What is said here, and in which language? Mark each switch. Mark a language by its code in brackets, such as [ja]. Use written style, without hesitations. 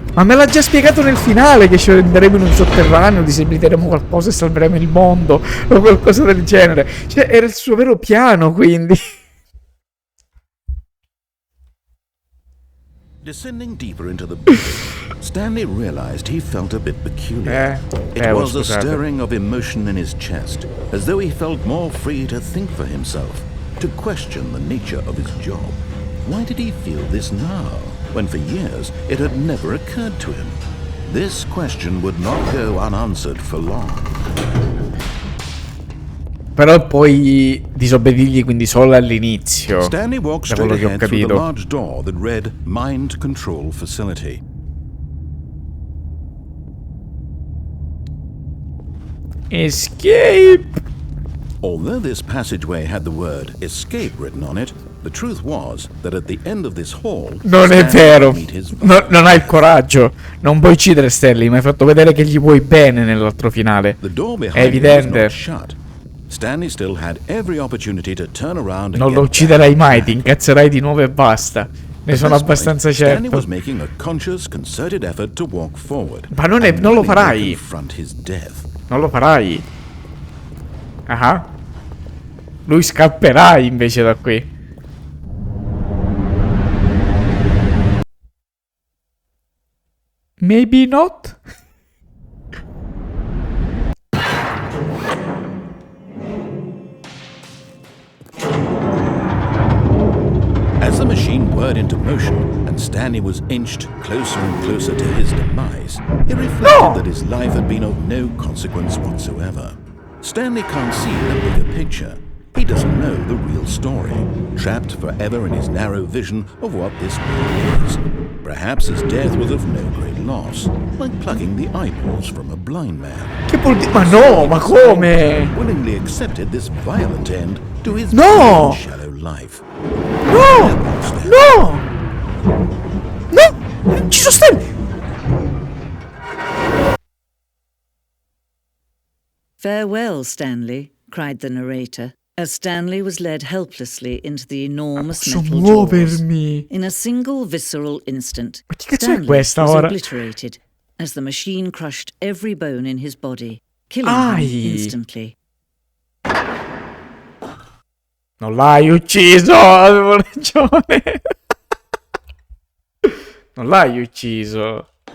[it] Ma me l'ha già spiegato nel finale che scenderemo in un sotterraneo, disabiliteremo qualcosa e salveremo il mondo. O qualcosa del genere. Cioè, era il suo vero piano, quindi. [en] Descending deeper into the building, Stanley realized he felt a bit peculiar. It was a stirring of emotion in his chest, as though he felt more free to think for himself, to question the nature of his job. Why did he feel this now, when for years it had never occurred to him? This question would not go unanswered for long. [it] Però poi disobbedirgli quindi solo all'inizio. [en] Stanley walked straight ahead through the large door that read Mind Control Facility. Escape! Although this passageway had the word escape written on it, the truth was that at the end of this hall, [it] non è vero. No, non hai il coraggio. Non puoi uccidere Stanley, mi hai fatto vedere che gli vuoi bene nell'altro finale. È evidente. [en] Stanley still had every opportunity to turn around and [it] non lo ucciderai mai, ti incazzerai di nuovo e basta. Ne sono abbastanza certo. [en] Was making a conscious, concerted effort to walk forward. [it] Ma non lo farai. Non lo farai. Ah. Lui scapperà invece da qui. [en] Maybe not. As the machine whirred into motion and Stanley was inched closer and closer to his demise, he reflected that his life had been of no consequence whatsoever. Stanley can't see the bigger picture. He doesn't know the real story, trapped forever in his narrow vision of what this world is. Perhaps his death was of no great loss, like plucking the eyeballs from a blind man. [it] Che vuol dire? Ma no, ma come? [en] Willingly accepted this violent end to his shallow life. [it] No! No! No! Ci sono Stanley! [en] Farewell, Stanley, cried the narrator, as Stanley was led helplessly into the enormous metal jaws. In a single visceral instant, Stanley was obliterated as the machine crushed every bone in his body, killing him instantly. [it] Non l'hai ucciso, avevo ragione. Non l'hai ucciso.